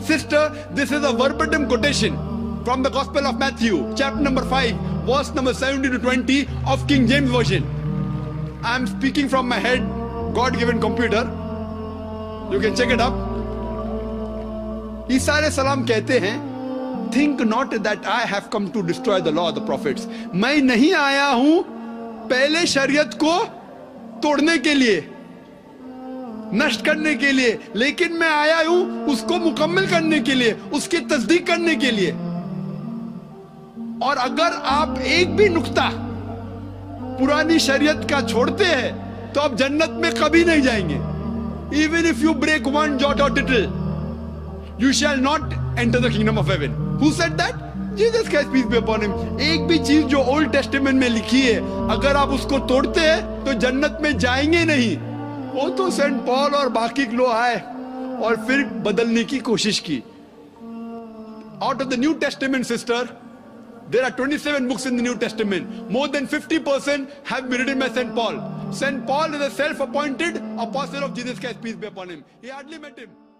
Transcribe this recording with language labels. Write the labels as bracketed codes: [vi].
[en] Sister, this is a verbatim quotation from the Gospel of Matthew, chapter number 5, verse number 17 to 20 of King James Version. I am speaking from my head, God-given computer. You can check it up. [hi] ईसा अलैहिस्सलाम कहते हैं, [en] think not that I have come to destroy the law of the prophets. [hi] मैं नहीं आया हूं पहले शरीयत को तोड़ने के लिए, नष्ट करने के लिए, लेकिन मैं आया हूं उसको मुकम्मल करने के लिए, उसकी तस्दीक करने के लिए। और अगर आप एक भी नुक्ता पुरानी शरीयत का छोड़ते हैं तो आप जन्नत में कभी नहीं जाएंगे। [en] Even if you break one jot or tittle, you shall not enter the kingdom of heaven. Who said that? Jesus Christ peace be upon him. [hi] एक भी चीज जो ओल्ड टेस्टामेंट में लिखी है अगर आप उसको तोड़ते हैं तो जन्नत में जाएंगे नहीं। वो तो सेंट पॉल और बाकी लोग आए और फिर बदलने की कोशिश की। [en] Out of the New Testament, sister, there are 27 books in the New Testament. More than 50% have been written by Saint Paul. St. Paul is a self-appointed apostle of Jesus Christ, peace be upon him. He hardly met him.